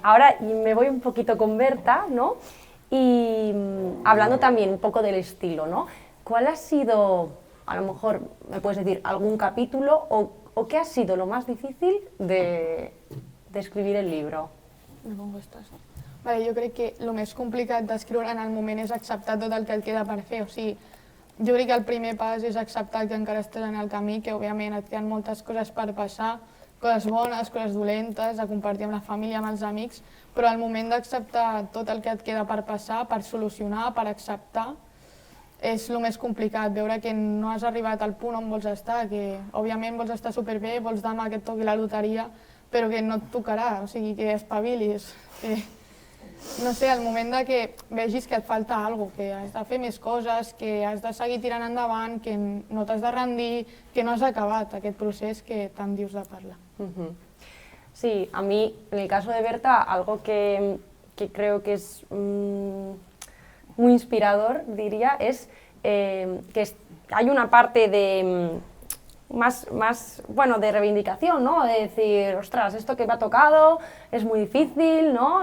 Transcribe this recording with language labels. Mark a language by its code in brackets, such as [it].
[es] Ahora me voy un poquito con Berta, ¿no? Y hablando también un poco del estilo, ¿no? ¿Cuál ha sido, a lo mejor me puedes decir, algún capítulo o qué ha sido lo más difícil de escribir el libro? Me pongo estas. [ca] Vale, jo crec que el més complicat d'escriure en el moment és acceptar tot el que et queda per fer. O sigui, jo crec que el primer pas és acceptar que encara estàs en el camí, que òbviament et queden moltes coses per passar, coses bones, coses dolentes, a compartir amb la família, amb els amics, però al moment d'acceptar tot el que et queda per passar, per solucionar, per acceptar, és el més complicat, veure que no has arribat al punt on vols estar, que òbviament vols estar superbé, vols demà que et toqui la loteria, però que no et tocarà, o sigui, que espavilis, que, no sé, al moment de que vegis que et falta alguna cosa, que has de fer més coses, que has de seguir tirant endavant, que no t'has de rendir, que no has acabat aquest procés que tant dius de parlar. [es] Sí, a mí, en el caso de Berta, algo que creo que es muy inspirador, diría, es que hay una parte de más bueno, de reivindicación, ¿no? De decir, ostras, esto que me ha tocado es muy difícil, ¿no?